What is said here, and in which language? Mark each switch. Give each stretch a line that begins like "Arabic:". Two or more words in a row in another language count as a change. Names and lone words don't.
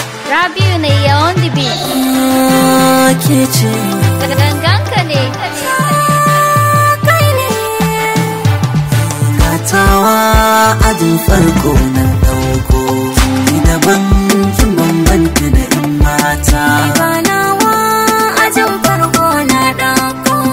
Hausa: Rabiu ne ya
English: on the beat.
Hausa: Ke ce. Ganganka ne. Kai ne. Gatawa ajin farko na ɗauko. Ni daban kin bambanta da ƴan mata. Ganawa ajin farko na ɗauko.